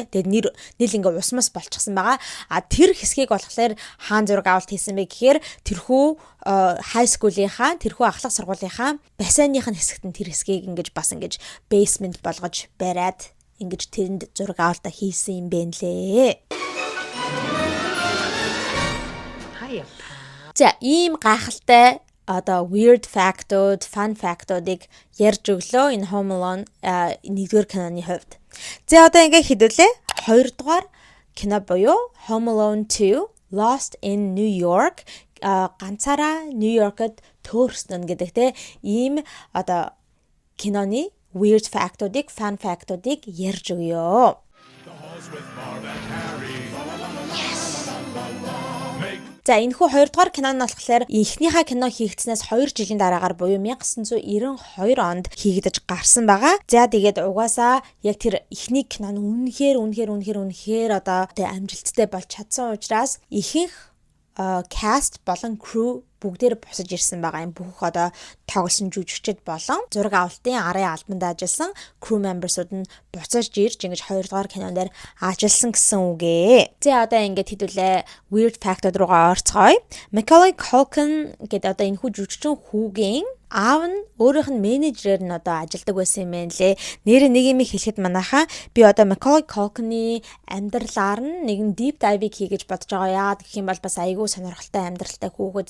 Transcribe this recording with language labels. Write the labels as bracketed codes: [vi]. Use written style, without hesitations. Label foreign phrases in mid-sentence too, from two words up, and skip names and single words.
[mn] Тэгээд нийл ингээ усмас болчихсон байгаа. А тэр хэсгийг болохоор хаан зураг авалт хийсэн бэ гэхээр тэрхүү [en] high school- [mn] ийнхаа тэрхүү ахлах сургуулийнхаа бассейных нь хэсэгт нь тэр хэсгийг ингэж бас ингэж basement болгож бариад ингэж тэрэнд зураг авалтаа хийсэн юм бэ нэлээ. За ийм гайхалтай одоо [en] weird fact- [mn] ууд, [en] fun fact- [mn] уудыг ярьж өглөө энэ Home Alone 1-р киноны хувьд. За одоо ингээ хэдүүлээ 2-дугаар кино буюу Home Alone 2 Lost in New York ганцаараа New York-д төөрсөн гэдэг те ийм одоо киноны [en] weird fact- [mn] уудыг, [en] fun fact- [mn] уудыг ярьж өгье. За энэхүү 2-дугаар кино нь болохоор эхнийхээ кино хийгдснээс 2 жилийн дараагаар буюу 1992 онд хийгдэж гарсан байгаа. За тэгээд угаасаа яг тэр эхний кино нь үнэхээр одоо амжилттай болж чадсан учраас ихэнх cast болон crew бүгдээр босож ирсэн байгаа юм. Бүх одоо тоглосон жүжигчид болон зураг авалтын арын албанд ажилласан [en] crew members- [mn] ууд нь буцаж ирж ингэж 2-дугаар кинон дээр ажилласан гэсэн үгээ. За одоо ингэж хэдүүлээ [en] weird fact- [mn] ууд руугаа орцгоё. Macaulay Culkin гэдэг одоо энэ хүү жүжигчин хүүгийн аав нь өөрийнх нь менежерээр нь одоо ажилладаг байсан юм байна лээ. Нэр нэг юм хэлэхэд манайхаа би одоо Macaulay Culkin-ы амьдралаар нь нэгэн [en] deep dive [mn] хийгэж бодож байгаа. Яагаад гэх юм бол бас айгүй сонирхолтой амьдралтай хүүхэд.